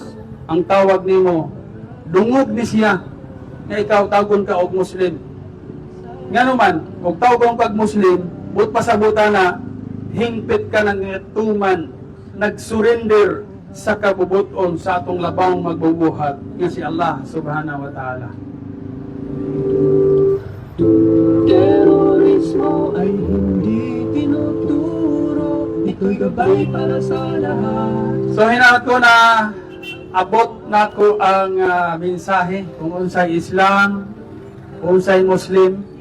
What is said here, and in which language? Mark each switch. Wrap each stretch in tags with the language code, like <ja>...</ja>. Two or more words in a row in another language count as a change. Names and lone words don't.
<ceb>Ang tawag nimo, dungog ni siya nga ikaw tawgon ka og Muslim. Nga naman, kung tawgon kag Muslim, but pasabutan na hingpit ka ng tuman, nagsurrender sa kabubuton sa atong labang magbubuhat nga si Allah</ceb> <ar>سبحانه وتعالى.</ar> <tl>Terorismo ay hindi tinuturo, ito'y gabay para sa lahat.</tl> <ceb>So hinaot ko na abot na ko ang mensahe kung unsay Islam, unsay Muslim.</ceb>